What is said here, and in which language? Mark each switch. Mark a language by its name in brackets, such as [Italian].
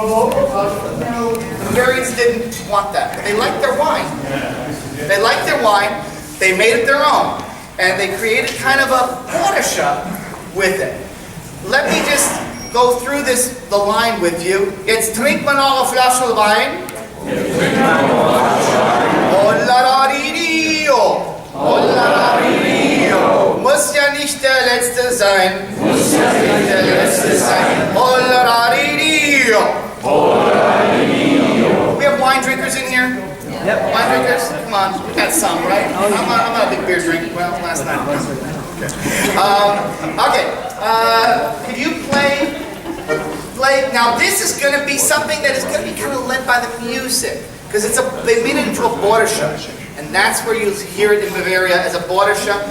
[English] The Bavarians didn't want that. They liked their wine. They liked their wine. They made it their own, and they created kind of a Borsche with it. Let me just go through the line with you. [German] Jetzt trinkt man noch a Flasche Wein. Hollaradio, Hollaradio. Muss ja nicht der Letzte sein. Muss ja nicht der Letzte sein. [English] Hollaradio, Hollaradio. We have wine drinkers in here? Yep. Wine drinkers? Come on, we got some, right? I'm not a big beer drinker. Well, last night. Okay. Could you play? Now, this is going to be something that is going to be kind of led by the music, because they made it into a Borsche, and that's where you hear it in Bavaria as a Borsche.